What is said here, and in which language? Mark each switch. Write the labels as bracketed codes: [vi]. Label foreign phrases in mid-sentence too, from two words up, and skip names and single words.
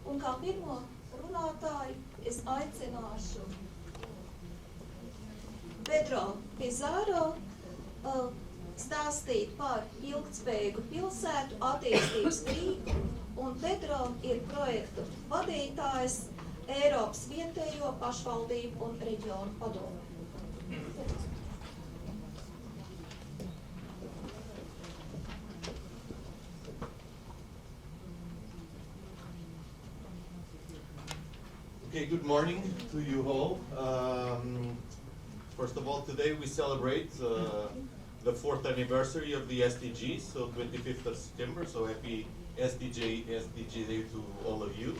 [lv] Un kā pirmo runātāju es aicināšu Pedro Bizarro stāstīt par ilgtspējīgu pilsētu, attīstības rīku, un Pedro ir projektu vadītājs Eiropas vietējo pašvaldību un reģionu padomē. [en] Okay, good morning to you all. First of all, today we celebrate the 4th anniversary of the SDGs, so 25th of September, so happy SDG Day to all of you.